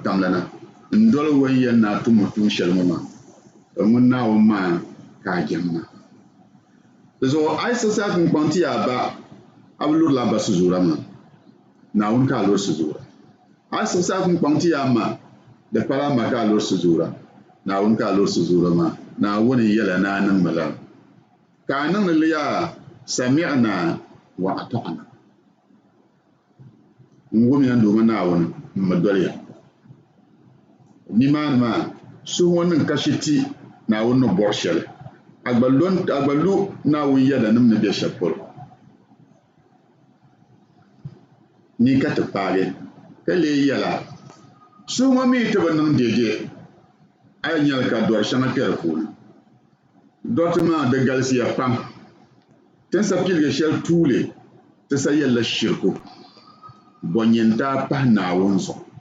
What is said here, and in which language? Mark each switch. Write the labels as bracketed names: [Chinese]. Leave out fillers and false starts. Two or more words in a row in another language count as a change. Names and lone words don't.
[Dagbani] tamli na n doli wan yɛn na a tum tuun shɛli ŋɔ maa to ŋuni Naawuni maa ka a jɛm maa di zuɣu a yi siɣisi a kpunkpaŋ ti ya a ba a bi lurila a ba suzuura maa Naawuni ka a luri suzuura a yi siɣisi a kpunkpaŋ ti ya a ma di kpala a ma ka a luri suzuura Naawuni ka a luri suzuura maa Naawuni yɛla ni a niŋmi la ka a niŋdi li yaa [Arabic] سمعنا وأطعنا [Dagbani] n wum yɛn Duuma Naawuni n mi doli ya nimaan maa suhun nin kashiti naawuni ni bɔri shɛli agbalu naawuni yɛda nim ni bɛ shɛli polo ni ka ti paagi ka lee yɛla suhun mii ti bi niŋ deedee a yi nyɛli ka dɔri shɛŋa kpɛ di puuni dɔriti maa di galisiya pam tin sa piligi shɛli tuuli ti sa yɛlila shirku bɔnyini daa pahi naawuni zuɣu